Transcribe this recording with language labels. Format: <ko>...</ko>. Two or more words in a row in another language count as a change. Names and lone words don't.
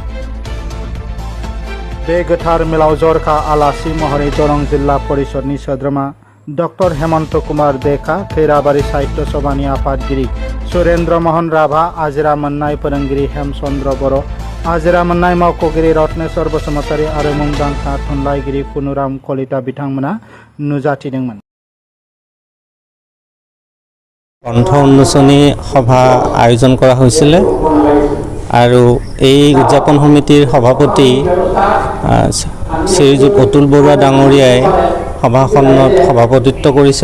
<brx>बे गोथार मेलाव जर'खा आलासि महरै दरं जिल्ला परिषदनि सोद्रोमा डक्टर हेमन्त कुमार देखा, खैराबारि साहित्य सभानि आफादगिरि सुरेन्द्र मोहन राभा, आजिरा मोननाय फोरोंगिरि हेमचन्द्र बर', आजिरा मोननाय मावख'गिरि रत्नेश्वर बसुमतारी आरो मुंदांखा थुनलाइगिरि पुनुराम कलिता बिथांमोना नुजाथिदोंमोन।</brx> <as>গ্ৰন্থ উন্মোচনী সভা আয়োজন কৰা হৈছিল আৰু এই উদযাপন সমিতিৰ সভাপতি শ্ৰীযুত অতুল বৰুৱা ডাঙৰীয়াই সভাখনত সভাপতিত্ব কৰিছে।</as>